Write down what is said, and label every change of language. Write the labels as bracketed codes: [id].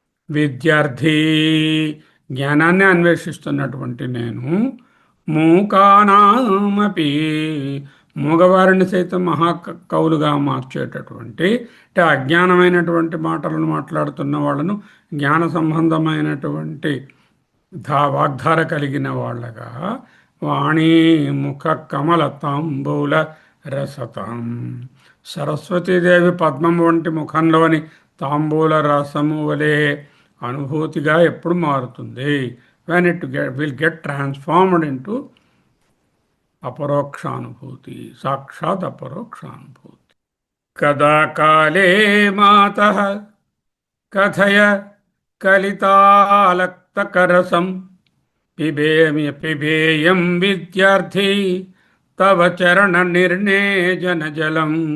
[te] విద్యార్థి, జ్ఞానాన్ని అన్వేషిస్తున్నటువంటి నేను, మూకానామపి, మూగవారిని సైతం మహాకవులుగా మార్చేటటువంటి, అంటే అజ్ఞానమైనటువంటి మాటలను మాట్లాడుతున్న వాళ్ళను జ్ఞాన సంబంధమైనటువంటి వాగ్ధార కలిగిన వాళ్ళగా, [sa] వాణి ముఖ కమల తాంబూల రసతాం. [te] సరస్వతీదేవి పద్మం వంటి ముఖంలోని తాంబూల రసము వలె అనుభూతిగా ఎప్పుడు మారుతుంది. [en] when it will get transformed into [sa] అపరోక్షానుభూతి, సాక్షాత్ అపరోక్షానుభూతి. కదా కాలే మాతః కథయ కలితాలక్తకరసం పిబేయం విద్యార్థి తవ చరణ నిర్ణేజన జలం.